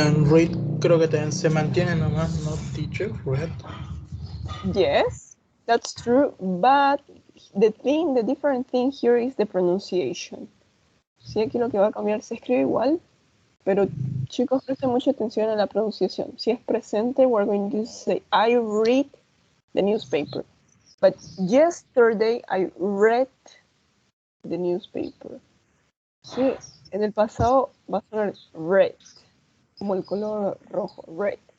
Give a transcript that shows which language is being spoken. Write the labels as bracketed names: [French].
[Spanish] Read creo que también se mantiene nomás, no teacher, read. [English] Yes, that's true, but the different thing here is the pronunciation. [Spanish] Sí, aquí lo que va a cambiar se escribe igual, pero chicos, presten mucha atención a la pronunciación. Si es presente, [English] we're going to say, I read the newspaper. But yesterday I read the newspaper. [Spanish] Sí, en el pasado va a sonar red, como el color rojo, red.